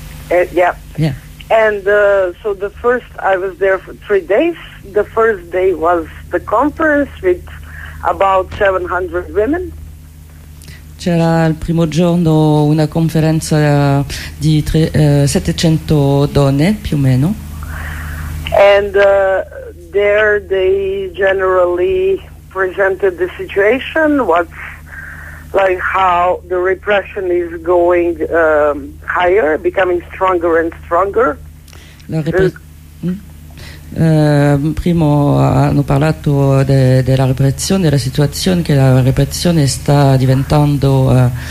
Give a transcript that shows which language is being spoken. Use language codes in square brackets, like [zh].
[en] And so the first, I was there for 3 days. The first day was the conference with about 700 women. [it] C'era il primo giorno una conferenza di 700 donne, più o meno. [en] And there they generally presented the situation, what's like how the repression is going higher, becoming stronger and stronger. [it] Primo hanno parlato della repressione, della situazione, che la repressione sta diventando